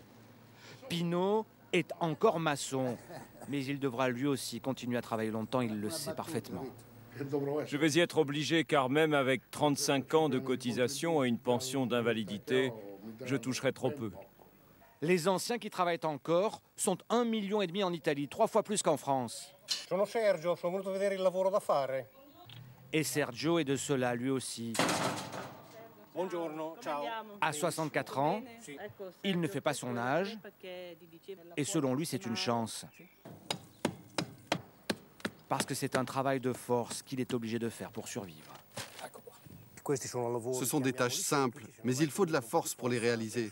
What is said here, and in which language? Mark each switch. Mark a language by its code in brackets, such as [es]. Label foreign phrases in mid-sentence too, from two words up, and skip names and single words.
[fr] Pino est encore maçon, mais il devra lui aussi continuer à travailler longtemps, il le sait parfaitement. Je vais y être obligé car même avec 35 ans de cotisation et une pension d'invalidité, je toucherai trop peu. Les anciens qui travaillent encore sont 1,5 million en Italie, 3 fois plus qu'en France. [it] Sono Sergio, sono venuto a vedere il lavoro da fare. [fr] Et Sergio est de cela, lui aussi. [it] Buongiorno, ciao. [fr] À 64 ans, il ne fait pas son âge. Et selon lui, c'est une chance. Parce que c'est un travail de force qu'il est obligé de faire pour survivre. Ce sont des tâches simples, mais il faut de la force pour les réaliser.